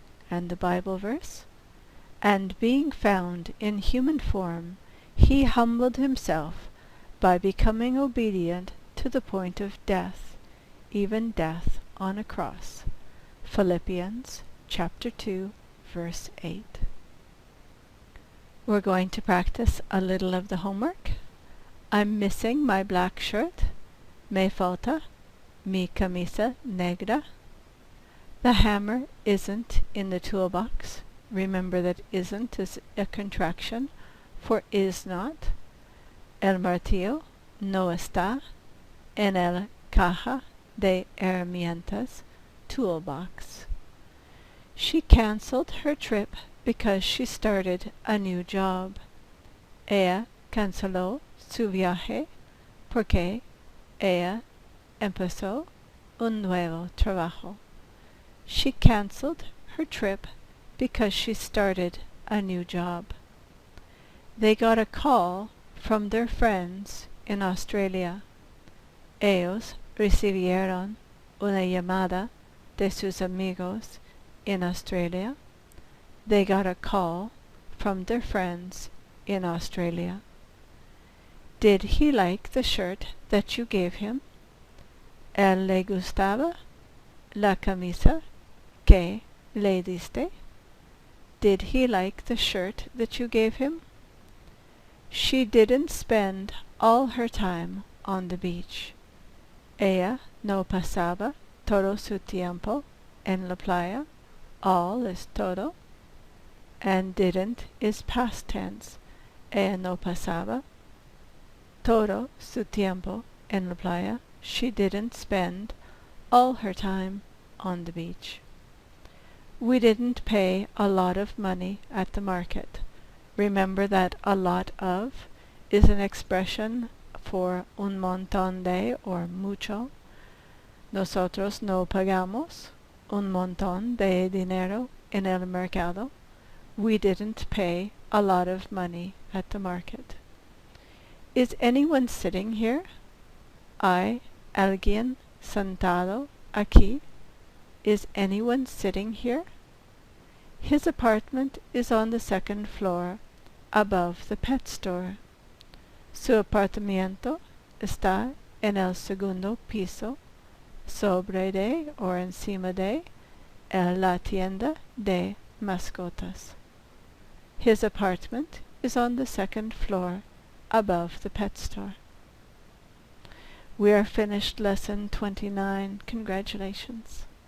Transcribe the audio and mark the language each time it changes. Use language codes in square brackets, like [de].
[en] And the Bible verse, "And being found in human form, he humbled himself by becoming obedient to the point of death, even death on a cross." Philippians chapter 2, verse 8. We're going to practice a little of the homework. I'm missing my black shirt. [es] Me falta mi camisa negra. [en] The hammer isn't in the toolbox. Remember that isn't is a contraction for is not. [es] El martillo no está en el caja de herramientas toolbox. [en] She canceled her trip because she started a new job. [es] Ella canceló su viaje porque ella empezó un nuevo trabajo. [en] She canceled her trip because she started a new job. They got a call from their friends in Australia. [es] Ellos recibieron una llamada de sus amigos in Australia. [en] They got a call from their friends in Australia. Did he like the shirt that you gave him? [es] ¿Él le gustaba la camisa que le diste? [en] Did he like the shirt that you gave him? She didn't spend all her time on the beach. [es] Ella no pasaba todo su tiempo en la playa. [en] All is todo. And didn't is past tense. [es] Ella no pasaba todo su tiempo en la playa. [en] She didn't spend all her time on the beach. We didn't pay a lot of money at the market. Remember that a lot of is an expression for [es] un montón de [en] or mucho. [es] Nosotros no pagamos un montón de dinero en el mercado. [en] We didn't pay a lot of money at the market. Is anyone sitting here? [es] ¿Hay alguien sentado aquí? [en] Is anyone sitting here? His apartment is on the second floor, above the pet store. [es] Su apartamento está en el segundo piso, sobre de o encima de la tienda de mascotas. [en] His apartment is on the second floor, above the pet store. We are finished lesson 29. Congratulations.